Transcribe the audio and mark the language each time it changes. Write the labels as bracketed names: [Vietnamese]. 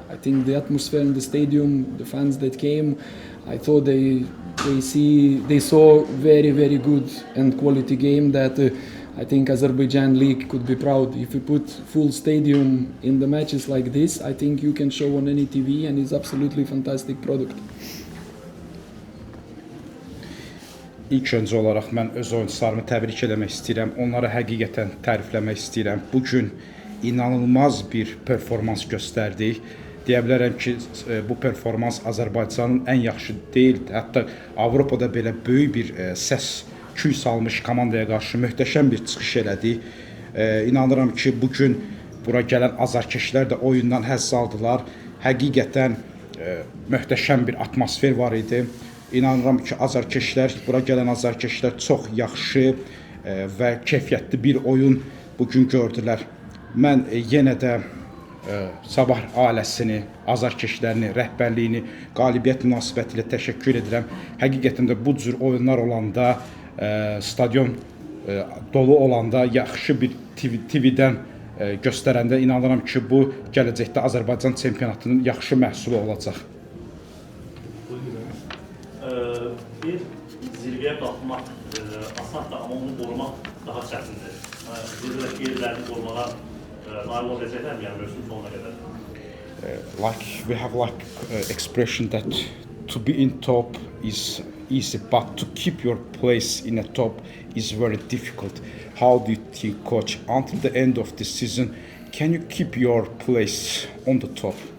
[English] I think the atmosphere in the stadium, the fans that came, I thought they saw very good and quality game that I think Azerbaijan league could be proud. If you put full stadium in the matches like this, I think you can show on any TV, and it's absolutely fantastic product. [Azerbaijani] İlk öncə olaraq mən öz oyunçularımı təbrik etmək istəyirəm. Onları həqiqətən tərifləmək istəyirəm. Bu gün inanılmaz bir performans göstərdik. Deyə bilərəm ki, bu performans Azərbaycanın ən yaxşı deyil, hətta Avropada belə böyük bir səs küy salmış komandaya qarşı möhtəşəm bir çıxış elədik. İnanıram ki, bu gün bura gələn azarkeşlər də oyundan həzz aldılar. Həqiqətən möhtəşəm bir atmosfer var idi. İnanıram ki, azarkeşlər, bura gələn azarkeşlər çox yaxşı və keyfiyyətli bir oyun bugün gördülər. Mən yenə də Sabah ailəsini, azarkeşlərini, rəhbərliyini qalibiyyət münasibəti ilə təşəkkür edirəm. Həqiqətən də bu cür oyunlar olanda, stadion dolu olanda, yaxşı bir TV-dən göstərəndə inanıram ki, bu gələcəkdə Azərbaycan çempionatının yaxşı məhsulu olacaq. Bir zirvəyə qalxmaq asandır, amma onu qorumaq daha çətindir. Zirvədəki yerlərini qorumağa nail olacaqlar mı, yəni mövsüm sonuna qədər? [English] Like we have expression that to be in top is easy, but to keep your place in a top is very difficult. How do you think, coach, until the end of the season, can you keep your place on the top?